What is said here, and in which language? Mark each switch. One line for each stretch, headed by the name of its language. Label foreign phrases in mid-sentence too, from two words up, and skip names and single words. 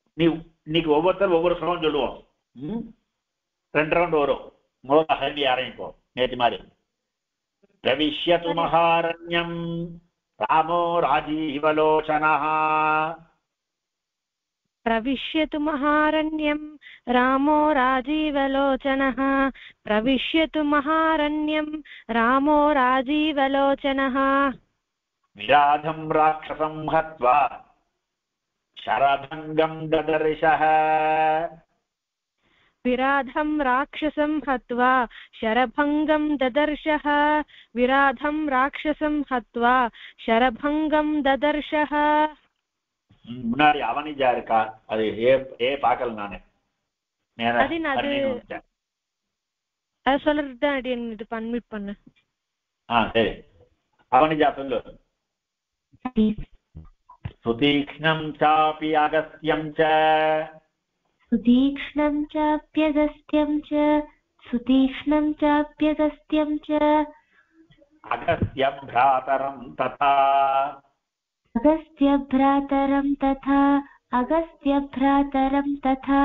Tamil: இன்னைக்கு ஒவ்வொருத்தரும் ஒவ்வொரு ஸ்லோகம் சொல்லுவோம். 2 ரவுண்ட் வரும். முதல்ல ஹரி ஆரம்பிப்போம். நேற்று மாதிரி
Sanskrit: प्रविश्यतु महारण्यं रामो राजीवलोचनः. प्रविश्यतु महारण्यं रामो राजीवलोचनः. प्रविश्यतु महारण्यं रामो राजीवलोचनः. विराधं राक्षसं हत्वा शरभङ्गं ददर्शः. विराधं राक्षसं हत्वा शरभङ्गं ददर्शः. विराधं राक्षसं हत्वा शरभङ्गं ददर्शः.
Tamil: முன்னாடி அவனிஜா இருக்கா? அது ஏ பார்க்கல நானு. அது சொல்றதுதான் இது பன்மிட் பண்ணு. சரி, அவனிஜா சொல்லு.
Sanskrit: सुतीक्ष्णं चापि अगस्त्यं च. सुतीक्ष्णं चाप्यगस्त्यं च. सुतीक्ष्णं चाप्यगस्त्यं च. अगस्त्य भ्रातरं तथा. अगस्त्य भ्रातरं तथा. अगस्त्य भ्रातरं तथा.